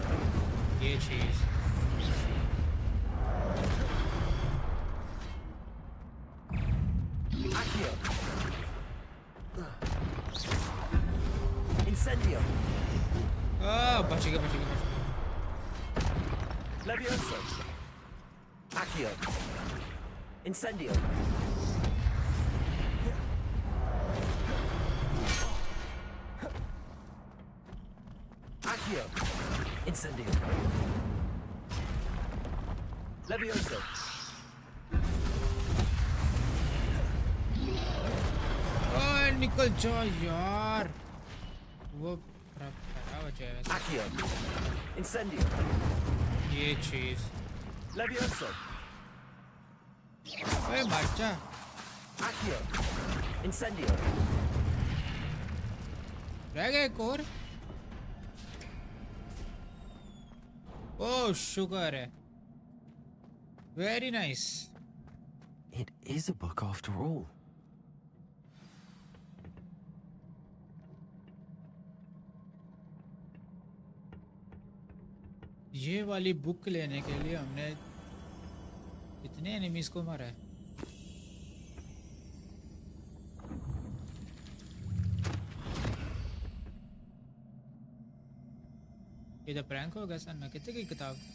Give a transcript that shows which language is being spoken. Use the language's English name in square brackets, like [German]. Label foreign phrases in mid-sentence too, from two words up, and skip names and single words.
[Hindi] ये चीज [Latin] Accio. Incendio. [Hindi] बच गया बच गया बच गया। [Latin] Levioso. Accio. Incendio. Accio. Incendio. Levioso. [Hindi] ओए निकल जा यार। वो खराब बचा है वैसे। [Latin] Accio. Incendio. [Hindi] ये चीज [Latin] Levioso. [Hindi] ओए मर जा। [Latin] Accio. Incendio. [Hindi] रह गए एक और। ओह शुक्र है। [English] very nice. It is a book after all. [Hindi] ये वाली बुक लेने के लिए हमने कितने एनिमीज को मारा है। ये तो प्रैंक हो गया सर। मैं कितने की किताब।